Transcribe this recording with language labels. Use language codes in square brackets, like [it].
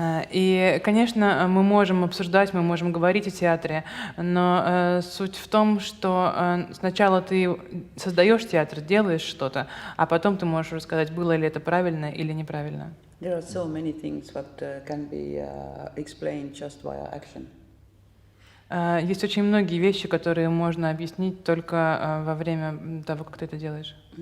[ru] И, конечно, мы можем обсуждать, мы можем говорить о театре, но суть в том, что сначала ты создаешь театр, делаешь что-то, а потом ты можешь рассказать, было ли это правильно или неправильно. [en] There are so many things what can be explained just via action. [ru] Есть очень многие вещи, которые можно объяснить только во время того, как ты это делаешь.